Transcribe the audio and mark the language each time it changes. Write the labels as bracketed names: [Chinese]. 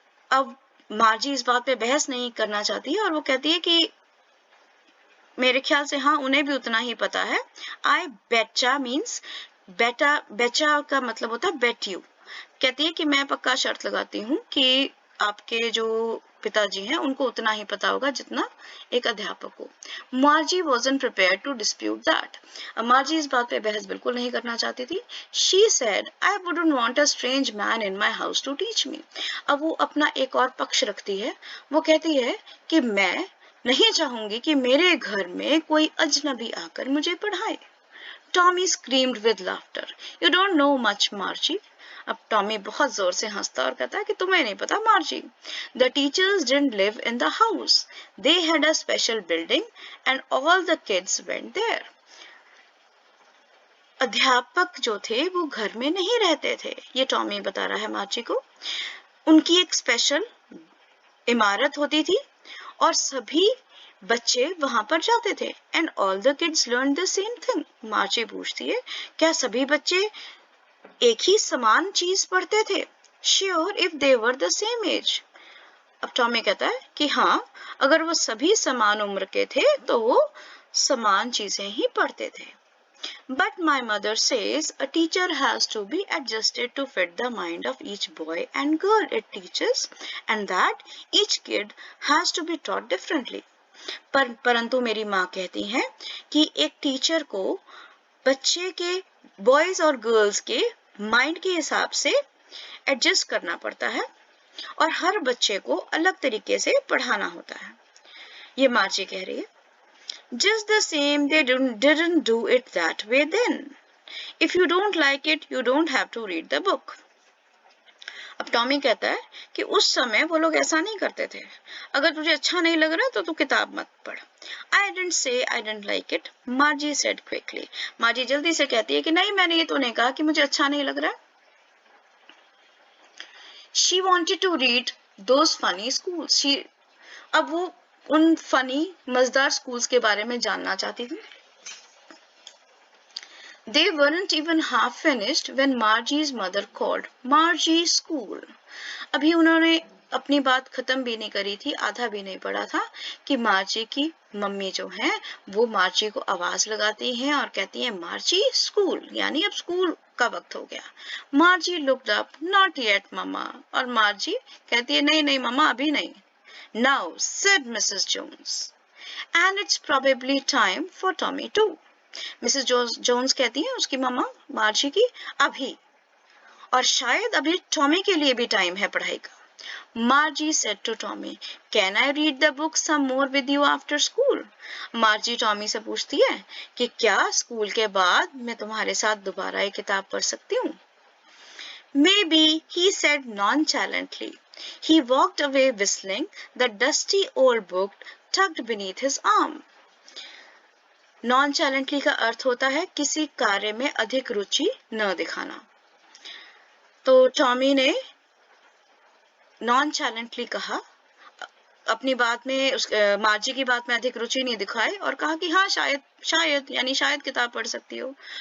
[Hindi] अब मार्जी इस बात पे बहस नहीं करना चाहती है और वो कहती है कि मेरे ख्याल से हाँ उन्हें भी उतना ही पता है. [English] I betcha means betcha [Hindi] का मतलब होता है [English] Bet you. [Hindi] कहती है कि मैं पक्का शर्त लगाती हूँ कि आपके जो पिताजी हैं उनको उतना ही पता होगा जितना एक अध्यापक को. [English] Margie wasn't prepared to dispute that. [Hindi] मार्जी इस बात पे बहस बिल्कुल नहीं करना चाहती थी. [English] She said, I wouldn't want a strange man in my house to teach me. [Hindi] अब वो अपना एक और पक्ष रखती है. वो कहती है कि मैं नहीं चाहूंगी कि मेरे घर में कोई अजनबी आकर मुझे पढ़ाए. [English] Tommy screamed with laughter. You don't know much, Margie. [Hindi] अब टॉमी बहुत जोर से हंसता और कहता है कि तुम्हें नहीं पता मार्जी. [English] The teachers didn't live in the house. They had a special building and all the kids went there. [Hindi] अध्यापक जो थे वो घर में नहीं रहते थे, ये टॉमी बता रहा है मार्जी को. उनकी एक स्पेशल इमारत होती थी और सभी बच्चे वहां पर जाते थे. [English] And all the kids learn the same thing. [Hindi] मार्जी पूछती है क्या सभी बच्चे एक ही समान चीज पढ़ते थे? [English] Sure if they were the same age. [Hindi] अब टॉमी कहता है कि हाँ, अगर वो सभी समान उम्र के थे तो वो समान चीजें ही पढ़ते थे. [English] But my mother says a teacher has to be adjusted to fit the mind of each boy and girl it teaches and that each kid has to be taught differently. [Hindi] परंतु मेरी माँ कहती है कि एक टीचर को बच्चे के बॉयज और गर्ल्स के माइंड के हिसाब से एडजस्ट करना पड़ता है और हर बच्चे को अलग तरीके से पढ़ाना होता है. ये मार्जी कह रही है. [English] Just the same, they didn't do it that way then. If you don't like it, you don't have to read the book. [Hindi] अब टॉमी कहता है कि उस समय वो लोग ऐसा नहीं करते थे. अगर तुझे अच्छा नहीं लग रहा तो तू किताब मत पढ़. [English] I didn't say I didn't like it, Margie said quickly. [Hindi] मार्जी जल्दी से कहती है कि नहीं, मैंने ये तो नहीं कहा कि मुझे अच्छा नहीं लग रहा. [English] She wanted to read those funny schools. [Hindi] अब वो उन फनी मजेदार स्कूल्स के बारे में जानना चाहती थी. [English] They weren't even half finished when Margie's mother called. Margie school. [Hindi] अभी उन्होंने अपनी बात खत्म भी नहीं करी थी, आधा भी नहीं पढ़ा था कि मार्जी की मम्मी जो है वो मार्जी को आवाज लगाती हैं और कहती हैं मार्जी स्कूल, यानी अब स्कूल का वक्त हो गया. [English] Margie looked up. Not yet mamma. [Hindi] और मार्जी कहती है नहीं नहीं मम्मा, अभी नहीं. [English] Now, said Mrs. Jones, and it's probably time for Tommy too. Mrs. [Hindi] Jones कहती है उसकी मम्मा मार्जी की अभी, और शायद अभी टॉमी के लिए भी टाइम है पढ़ाई का. [English] Margie said to Tommy, "Can I read the book some more with you after school?" [Hindi] मार्जी Tommy से पूछती है कि क्या स्कूल के बाद मैं तुम्हारे साथ दोबारा ये किताब पढ़ सकती हूँ. [English] Maybe, he said nonchalantly. He walked away whistling, the dusty old book tucked beneath his arm. [Hindi] Nonchalantly का अर्थ होता है किसी कार्य में अधिक रुचि न दिखाना. तो टॉमी ने nonchalantly कहा, अपनी बात में मार्जी की बात में अधिक रुचि नहीं दिखाई और कहा कि हाँ शायद यानी शायद किताब पढ़ सकती हो.